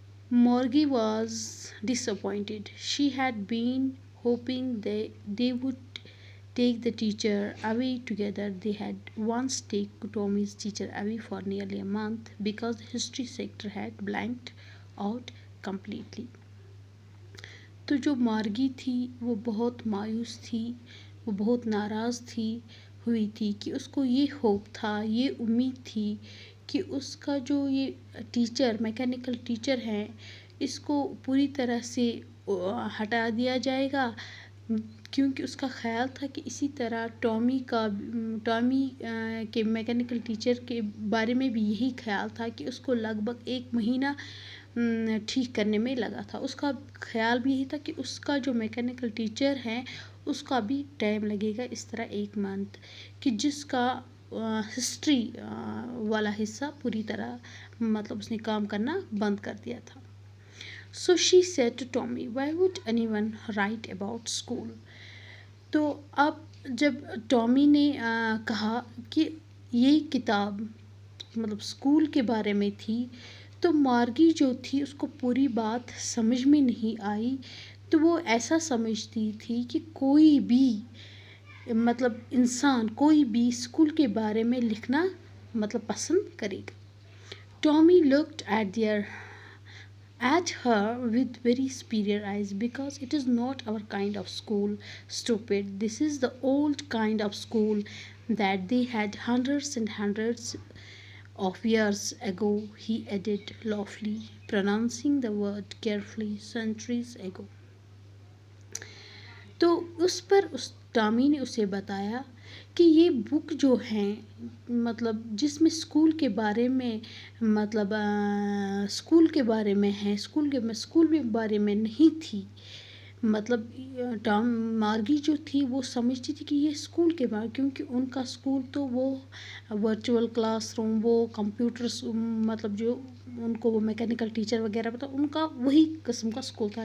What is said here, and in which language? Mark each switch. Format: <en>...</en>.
<en>Margie was disappointed. She had been hoping they would take the teacher away together. They had once taken Tommy's teacher away for nearly a month because the history sector had blanked out completely.</en> <hi>तो जो मार्गी थी वो बहुत मायूस थी, वो बहुत नाराज़ हुई थी कि उसको ये होप था, ये उम्मीद थी कि उसका जो ये टीचर मैकेनिकल टीचर हैं इसको पूरी तरह से हटा दिया जाएगा, क्योंकि उसका ख़्याल था कि इसी तरह टॉमी के मैकेनिकल टीचर के बारे में भी यही ख्याल था कि उसको लगभग 1 महीना ठीक करने में लगा था. उसका ख्याल भी यही था कि उसका जो मैकेनिकल टीचर है उसका भी टाइम लगेगा इस तरह 1 मंथ, कि जिसका हिस्ट्री वाला हिस्सा पूरी तरह मतलब उसने काम करना बंद कर दिया था.</hi> <en>So she said to Tommy, why would anyone write about school?</en> <hi>तो अब जब टॉमी ने कहा कि ये किताब मतलब स्कूल के बारे में थी, तो मार्गी जो थी उसको पूरी बात समझ में नहीं आई. तो वो ऐसा समझती थी कि कोई भी मतलब इंसान कोई भी स्कूल के बारे में लिखना मतलब पसंद करेगा.</hi> <en>Tommy looked at her with very superior eyes, because it is not our kind of school, stupid. This is the old kind of school that they had hundreds and hundreds of years ago, he added loftily, pronouncing the word carefully, centuries ago.</en> <hi>तो उस पर उस Tommy ने उसे बताया कि ये book जो हैं मतलब जिसमें स्कूल के बारे में मतलब स्कूल के बारे में है, स्कूल के बारे में नहीं थी. मतलब मार्गी जो थी वो समझती थी कि ये स्कूल के बारे, क्योंकि उनका स्कूल तो वो वर्चुअल क्लासरूम, वो कंप्यूटर्स मतलब जो उनको वो मैकेनिकल टीचर वगैरह पता उनका वही किस्म का स्कूल था.</hi>